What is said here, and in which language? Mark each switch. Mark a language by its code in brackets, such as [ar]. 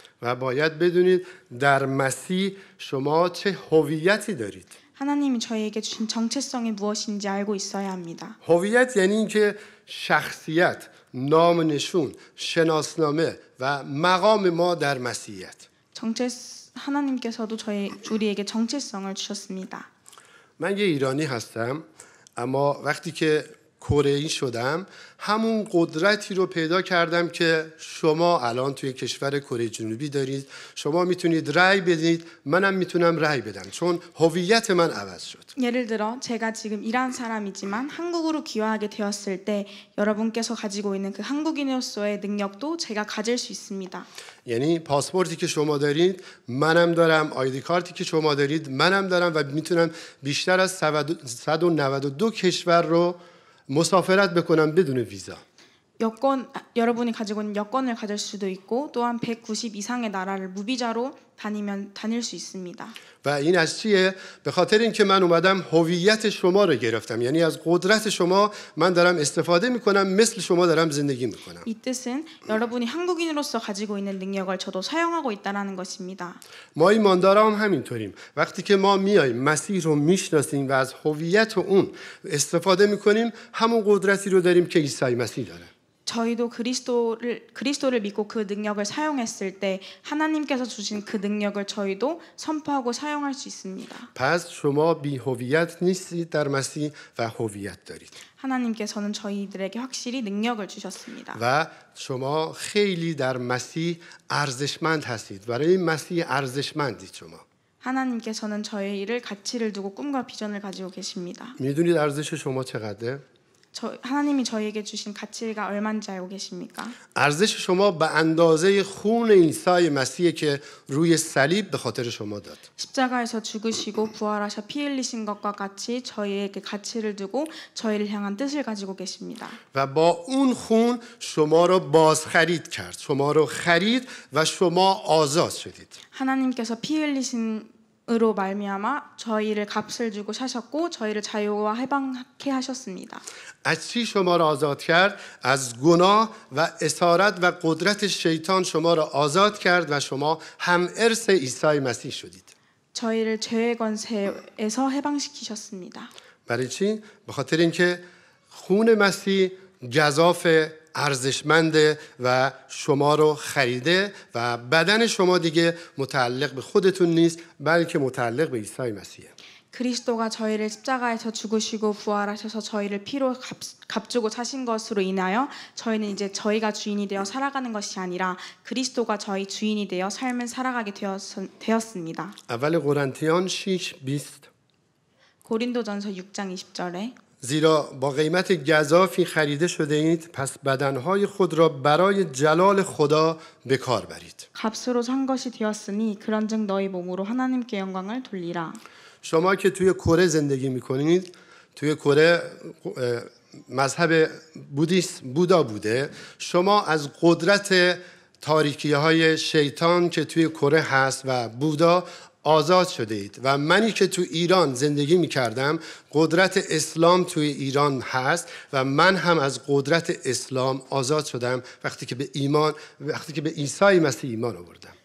[fa] و باید بدونید در مسیح شما چه هویتی دارید. [ko] 하나님이 저희에게 주신 정체성이 무엇인지 알고 있어야 합니다. [fa] هویت یعنی اینکه شخصیت، نام و نشون، شناسنامه و مقام ما در مسیحیت. [ko] 하나님께서도 우리에게 정체성을 주셨습니다. [fa] من یه ایرانی هستم اما وقتی که کره‌ای شدم همون قدرتی رو پیدا کردم که شما الان توی کشور کره جنوبی دارید. شما میتونید رأی بدید، منم میتونم رأی بدم چون هویت من عوض شد. [ko] 예를 들어 제가 지금 이란 사람이지만 한국으로 귀화하게 되었을 때 여러분께서 가지고 있는 그 한국인으로서의 능력도 제가 가질 수 있습니다. [fa] یعنی پاسپورتی که شما دارید منم دارم، آیدی کارتی که شما دارید منم دارم و میتونم بیشتر از 192 کشور رو مسافرت بکنم بدون ویزا. [ko] 여러분이 가지고 있는 여권을 가질 수도 있고 또한 190 이상의 나라를 무비자로 다닐 수 있습니다. [fa] و این از چیه؟ به خاطر اینکه من اومدم هویت شما رو گرفتم. یعنی از قدرت شما من دارم استفاده میکنم، مثل شما دارم زندگی میکنم. [ko] 이 뜻은 여러분이 한국인으로서 가지고 있는 능력을 저도 사용하고 있다라는 것입니다. [fa] ما ایماندارا هم همینطوریم. وقتی که ما میایم مسیح رو میشناسیم و از هویت اون استفاده میکنیم همون قدرتی رو داریم که عیسی مسیح داره. [ko] 저희도 그리스도를 믿고 그 능력을 사용했을 때 하나님께서 주신 그 능력을 저희도 선포하고 사용할 수 있습니다. [fa] پس شما بی هویت نیستید در مسیح و هویت دارید. [ko] 하나님께서는 저희들에게 확실히 능력을 주셨습니다. [fa] و شما خیلی در مسیح ارزشمند هستید. برای مسیح ارزشمندید شما. [ko] 하나님께서는 저희를 가치를 두고 꿈과 비전을 가지고 계십니다. [fa] میدونید ارزش شما چقدره؟ [ko] 하나님이 저희에게 주신 가치가 얼마인지 알고 계십니까? [fa] ارزش شما به اندازه خون عیسی مسیح که روی صلیب به خاطر شما داد. [ko] 십자가에서 죽으시고 부활하셔 피 흘리신 것과 같이 저희에게 가치를 두고 저희를 향한 뜻을 가지고 계십니다. [fa] و با اون خون شما رو بازخرید کرد. شما رو خرید و شما آزاد شدید. [ko] 하나님께서 피 흘리신 으로 말미암아 저희를 값을 주고 사셨고 저희를 자유와 해방케 하셨습니다. [fa] از چی شما را آزاد کرد؟ از گناه و اسارت و قدرت شیطان شما را آزاد کرد و شما هم ارث عیسی مسیح شدید. [ko] 저희를 죄의 권세에서 해방시키셨습니다. [fa] برای چی؟ به خاطر اینکه خون مسیح گزاف ارزشمنده و شما رو خریده و بدن شما دیگه متعلق به خودتون نیست بلکه متعلق به عیسی مسیحه. [ko] 그리스도가 저희를 십자가에서 죽으시고 부활하셔서 저희를 피로 값주고 사신 것으로 인하여 저희는 이제 저희가 주인이 되어 살아가는 것이 아니라 그리스도가 저희 주인이 되어 삶을 살아가게 되었습니다. [fa] اول قرنتیان 6:20 [ko] 고린도전서 6장 20절에 [fa] زیرا با قیمت گزافی خریده شده اید پس بدنهای خود را برای جلال خدا به کار برید. [ko] 값으로 산 것이 되었으니 그런즉 너희 몸으로 하나님께 영광을 돌리라. [fa] شما که توی کره زندگی میکنید توی کره مذهب بودا بوده شما از قدرت تاریکی های شیطان که توی کره هست و بودا آزاد شده اید و منی که تو ایران زندگی میکردم قدرت اسلام توی ایران هست و من هم از قدرت اسلام آزاد شدم وقتی که به عیسی مسیح ایمان آوردم.